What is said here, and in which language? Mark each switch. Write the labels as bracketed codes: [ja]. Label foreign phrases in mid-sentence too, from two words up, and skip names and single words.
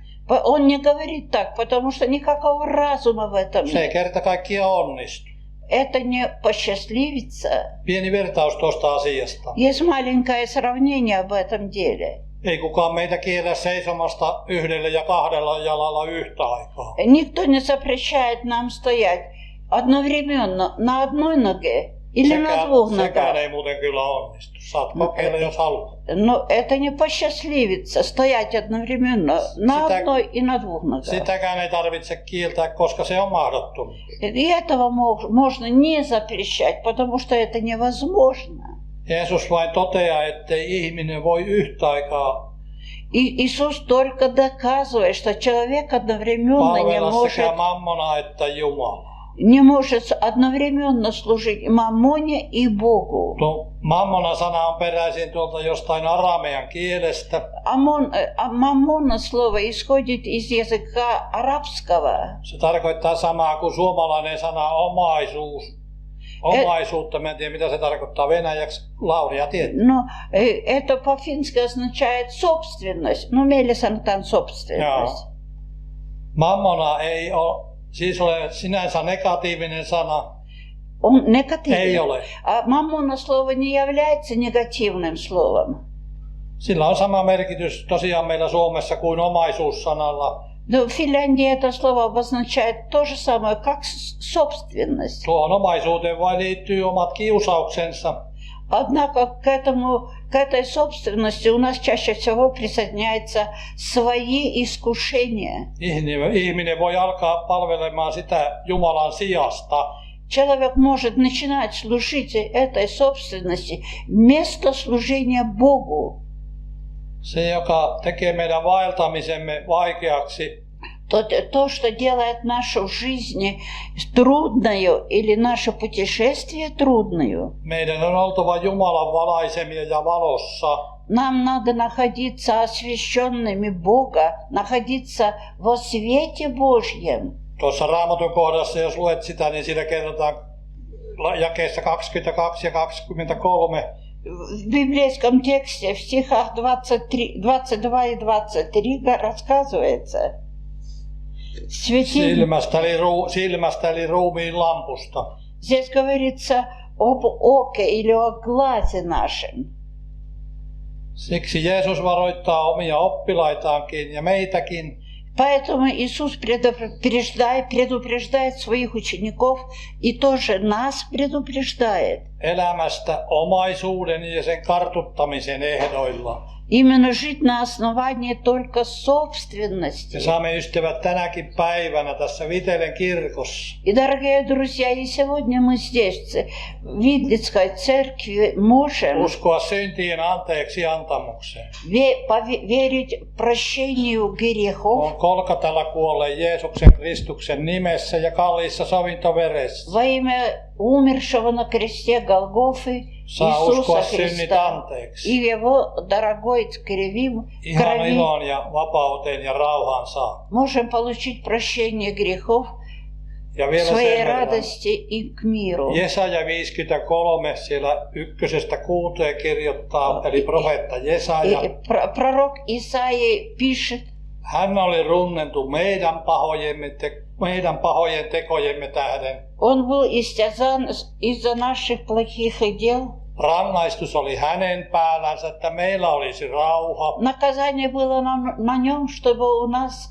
[ru] Он не говорит так, потому что никакого разума в этом [fi] Se ei [ru] нет. [fi] kerta kaikkiaan onnistu. [ru] Это не посчастливится. [fi] Pieni vertaus tuosta asiasta. [ru] Есть маленькое сравнение об этом деле. [fi] Ei kukaan meitä kiellä seisomasta yhdellä ja kahdella jalalla yhtä aikaa. [ru] Никто не запрещает нам стоять одновременно на одной ноге или на двух [fi] Sekään [ru] ногах. [fi] ei muuten kyllä onnistu. Saat kokeilla, jos haluat. [ru] Но это не посчастливится стоять одновременно на одной и на двух ногах. [fi] Sitäkään ei tarvitse kieltää, koska se on mahdottomuus. [ru] И этого можно не запрещать, потому что это невозможно. [fi] Jeesus vain toteaa, ettei ihminen voi yhtä aikaa [ru] И Иисус только доказывает, что человек одновременно [fi] palvella sekä mammonaa että Jumalaa. [ru] не может одновременно служить маммоне и Богу. [fi] Tuo mammona-sana on peräisin tuolta jostain aramean kielestä. [ru] Маммона слово исходит из языка арабского. [fi] Se tarkoittaa samaa kuin suomalainen sana omaisuus. Omaisuutta, mä en tiedä mitä se tarkoittaa venäjäksi, Lauria tietää. [ru] Но это по-фински означает собственность. Ну, [fi] meillä sanotaan собственность. Mammona ei ole sinänsä negatiivinen sana. [ru] Он негативный. [fi] Ei ole. [ru] А маммона слово не является негативным словом. [fi] Sillä on sama merkitys tosiaan meillä Suomessa kuin omaisuussanalla. [ru] Но в Финляндии это слово обозначает то же самое, как собственность. [fi] Tuohon omaisuuteen vain liittyy omat kiusauksensa. [ru] Однако к этой собственности у нас чаще всего присоединяются свои искушения. [fi] Ihminen voi alkaa palvelemaan sitä Jumalan sijasta. [ru] Человек может начинать служить этой собственности вместо служения Богу. [fi] Se, joka tekee meidän vaeltamisemme vaikeaksi, [ru] То, что делает нашу жизнь трудною или наше путешествие трудною, [fi] meidän on oltava Jumalan valaisemia ja valossa. [ru] нам надо находиться освященными Бога, находиться во свете Божьем. [fi] Tuossa Raamatun kohdassa, jos luet sitä, niin siinä kerrotaan jakeessa 22 ja 23. [ru] В библейском тексте, в стихах 22 и 23 рассказывается, [fi] silmästä eli ruumiin lampusta. [ru] здесь говорится об оке или о глазе нашем. [fi] Siksi Jeesus varoittaa omia oppilaitaankin ja meitäkin. [ru] Поэтому Иисус предупреждает своих учеников и тоже нас предупреждает. [fi] Elämästä omaisuuden ja sen kartuttamisen ehdoilla. [ru] Именно жить на основании только собственности. [fi] Me saamme ystävät tänäkin päivänä tässä Vitelen kirkossa. [ru] И, дорогие друзья, и сегодня мы здесь, в Видлицкой церкви, можем [fi] Uskoa syntien anteeksi antamukseen. [ru] верить прощению грехов [fi] On Kolkatalla kuolleen Jeesuksen Kristuksen nimessä ja kalliissa sovintoveressä. [ru] во имя умершего на кресте Голгофы [fi] Saa uskoa [ru] Иисуса [fi] synnit [ru] Христа [fi] anteeksi. [ru] и в Его дорогой [fi] Ihan [ru] крови [fi] ilon ja vapauteen ja rauhaan saa. [ru] можем получить прощение грехов, [fi] Ja vielä [ru] своей [fi] sen verran. [ru] радости и к миру. [fi] Jesaja 53 siellä 1-6 kirjoittaa, eli profeetta Jesaja. [ru] И пророк Исаия пишет: [fi] Hän oli runneltu meidän pahojen tekojemme tähden. [ru] Он был истязан из-за наших плохих дел. [fi] Rangaistus oli hänen päällänsä, että meillä olisi rauha. [ru] Наказание было на нем, чтобы у нас